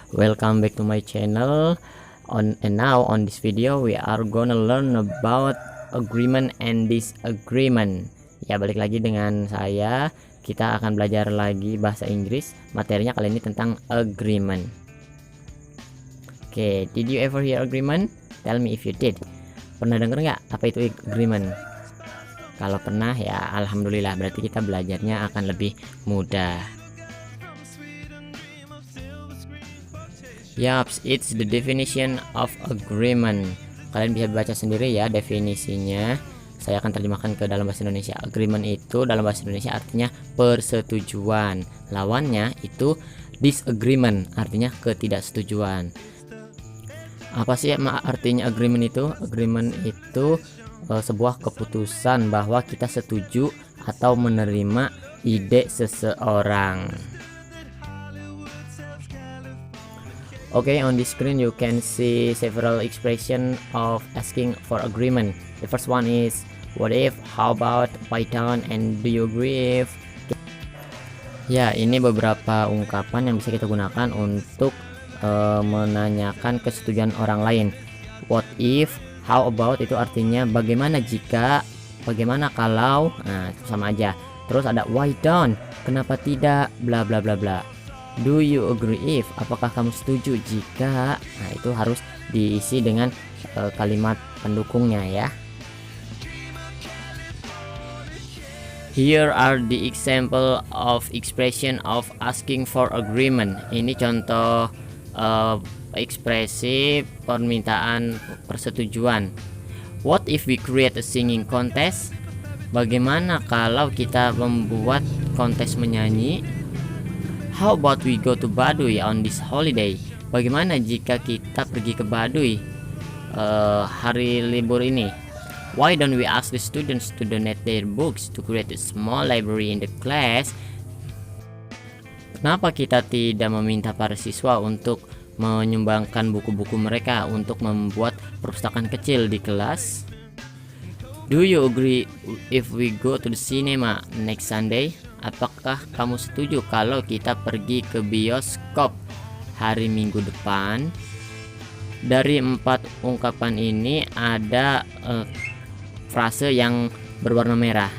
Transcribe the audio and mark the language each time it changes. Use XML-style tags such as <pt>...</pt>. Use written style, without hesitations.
<en>Welcome back to my channel. And now on this video we are gonna learn about agreement and disagreement.</en> <id>Ya, balik lagi dengan saya. Kita akan belajar lagi bahasa Inggris. Materinya kali ini tentang agreement.</id> <en>Oke, did you ever hear agreement? Tell me if you did.</en> <id>Pernah denger nggak apa itu agreement? Kalau pernah ya alhamdulillah, berarti kita belajarnya akan lebih mudah.</id> <en>Yaps, it's the definition of agreement.</en> <id>Kalian bisa baca sendiri ya definisinya. Saya akan terjemahkan ke dalam bahasa Indonesia. Agreement itu dalam bahasa Indonesia artinya persetujuan. Lawannya itu disagreement, artinya ketidaksetujuan. Apa sih artinya agreement itu? Agreement itu sebuah keputusan bahwa kita setuju atau menerima ide seseorang.</id> <en>Okay, on the screen you can see several expression of asking for agreement. The first one is what if, how about, why don't, and do you agree if.</en> <id>Ya, ini beberapa ungkapan yang bisa kita gunakan untuk menanyakan kesetujuan orang lain.</id> <en>What if, how about</en> <id>itu artinya bagaimana jika, bagaimana kalau, nah itu sama aja. Terus ada</id> <en>why don't,</en> <id>kenapa tidak, bla bla bla bla.</id> <en>Do you agree if,</en> <id>apakah kamu setuju jika, nah itu harus diisi dengan kalimat pendukungnya ya.</id> <en>Here are the example of expression of asking for agreement.</en> <id>Ini contoh ekspresi permintaan persetujuan.</id> <en>What if we create a singing contest?</en> <id>Bagaimana kalau kita membuat kontes menyanyi?</id> <en>How about we go to Baduy on this holiday?</en> <id>Bagaimana jika kita pergi ke Baduy hari libur ini?</id> <en>Why don't we ask the students to donate their books to create a small library in the class?</en> <id>Kenapa kita tidak meminta para siswa untuk menyumbangkan buku-buku mereka untuk membuat perpustakaan kecil di kelas?</id> <en>Do you agree if we go to the cinema next Sunday?</en> <id>Apakah kamu setuju kalau kita pergi ke bioskop hari Minggu depan? Dari 4 ungkapan ini ada frase yang berwarna merah.</id>